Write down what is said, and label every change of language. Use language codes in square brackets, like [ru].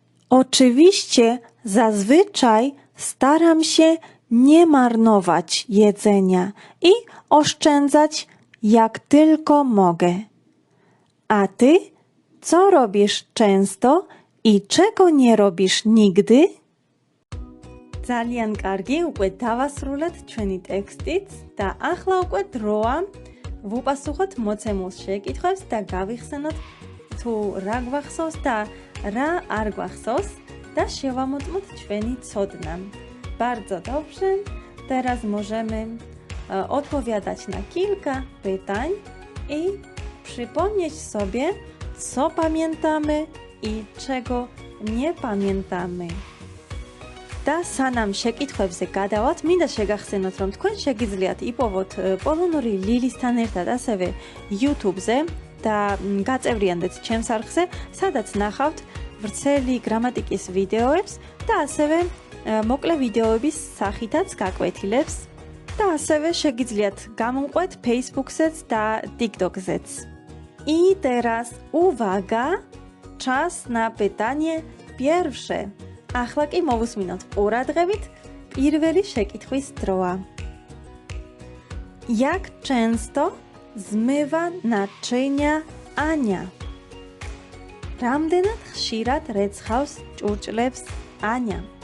[pl] Oczywiście zazwyczaj staram się nie marnować jedzenia i oszczędzać jak tylko mogę. A ty, co robisz często i czego nie robisz nigdy? [ka] ძალიან კარგი, უკვე დავასრულეთ ჩვენი ტექსტიც და ახლა უკვე დროა ვუპასუხოთ მოცემულ შეკითხვებს და გავიხსენოთ თუ რა გვახსოვს და რა არ გვახსოვს და შევამოწმოთ ჩვენი ცოდნა. [pl] Bardzo dobrze, teraz możemy odpowiadać na kilka pytań i przypomnieć sobie, co pamiętamy i czego nie pamiętamy. [ka] და სანამ შეკითხვებზე გადავალთ, მინდა შეგახსენოთ, რომ თქვენ შეგიძლიათ იპოვოთ პოლონური ლილისთან ერთად ასევე YouTube-ზე და გაწევრიანდეთ ჩემს არხზე, სადაც ნახავთ ვრცელი გრამატიკის ვიდეოებს და ასევე მოკლე ვიდეოების სახითაც გაკვეთილებს და ასევე შეგიძლიათ გამომყვეთ Facebook-ზეც და TikTok-ზეც. [pl] I teraz uwaga, czas na pytanie pierwsze. [ka] ახლა კი მოვუსმინოთ ყურადღებით პირველი შეკითხვის დროა. [pl] Jak często zmywa naczynia Ania? [ka] რამდენად ხშირად რეცხავს ჭურჭლებს Ania?